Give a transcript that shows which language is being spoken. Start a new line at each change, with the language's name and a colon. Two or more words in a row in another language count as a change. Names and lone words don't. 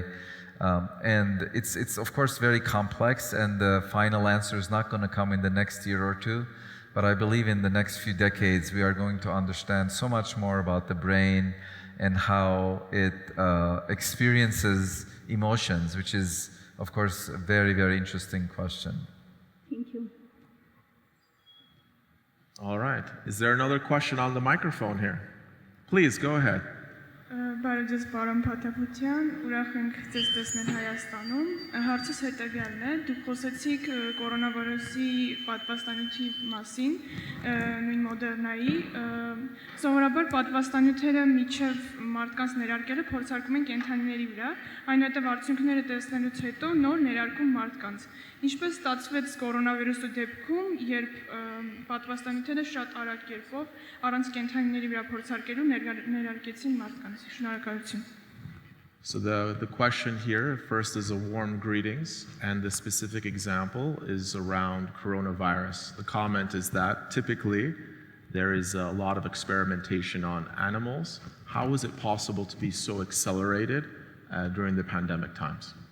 English: And it's of course very complex, and the final answer is not going to come in the next year or two, but I believe in the next few decades we are going to understand so much more about the brain and how it experiences emotions, which is of course a very, very interesting question. Thank you. All right. Is there another question on the microphone here? Please, go ahead.
Armenian: Բարոյ Armen Patapoutian, ուրախ ենք ձեզ տեսնել Հայաստանում։ Հարցս հետևյալն է, դուք խոսեցիք կորոնավիրուսի պատվաստանյութի մասին, նույն Մոդեռնայի։ Սովորաբար պատվաստանյութերը միջև մարդկանց ներարկելը փորձարկում են կենդանիների վրա, այնուհետև արդյունքները տեսնելուց հետո նոր ներարկում մարդկանց։ Ինչպես ստացվեց կորոնավիրուսի դեպքում, երբ պատվաստանյութերը շատ արագ կերպով առանց կենդանիների վրա փորձարկելու ներարկեցին մարդկանց։ Շնորհակալություն։
English: So the question here first is a warm greetings, and the specific example is around coronavirus. The comment is that typically there is a lot of experimentation on animals. How was it possible to be so accelerated during the pandemic times?